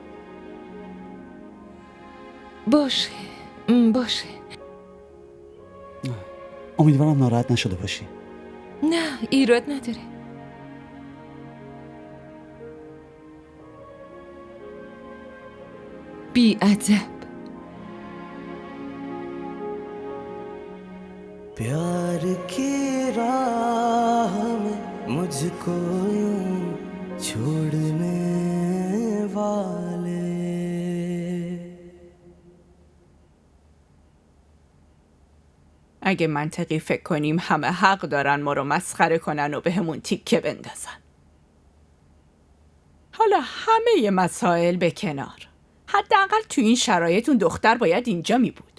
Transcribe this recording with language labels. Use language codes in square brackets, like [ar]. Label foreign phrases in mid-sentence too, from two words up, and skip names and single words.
[fa] باشه. امیدوارم ناراحت نشده باشی. نه، ایراد نداره. بی‌ادب. [hi] प्यार की राह में मुझको यूं छोड़ने वाले [fa] اگه منطقی فکر کنیم همه حق دارن ما رو مسخره کنن و به همون تیکه بندازن. حالا همه مسائل به کنار، حداقل تو این شرایط اون دختر باید اینجا می بود.